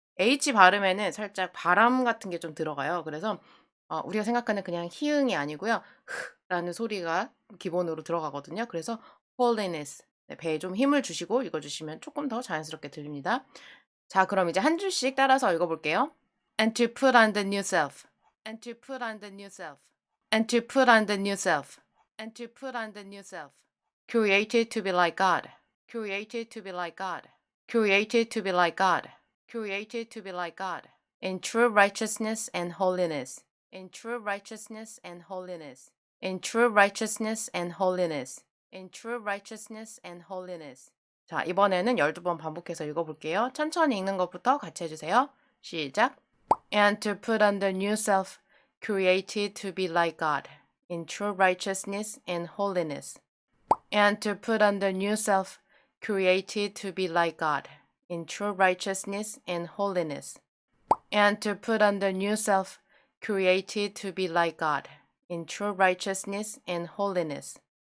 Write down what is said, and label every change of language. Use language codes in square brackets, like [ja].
[ko] H 발음에는 살짝 바람 같은 게 좀 들어가요. 그래서 우리가 생각하는 그냥 히읗이 아니고요. 라는 소리가 기본으로 들어가거든요. 그래서 holiness. 네, 배에 좀 힘을 주시고 읽어주시면 조금 더 자연스럽게 들립니다. 자, 그럼 이제 한 줄씩 따라서 읽어볼게요. [en] And to put on the new self. And to put on the new self. And to put on the new self. And to put on the new self. Created to be like God. Created to be like God. Created to be like God. Created to be like God. In true righteousness and holiness. In true righteousness and holiness. In true righteousness and holiness. In true righteousness and holiness. [ko] 자, 이번에는 12번 반복해서 읽어볼게요. 천천히 읽는 것부터 같이 해주세요. 시작. [en] And to put on the new self, created to be like God, in true righteousness and holiness. And to put on the new self, created to be like God, in true righteousness and holiness. And to put on the new self, created to be like God, in true righteousness and holiness.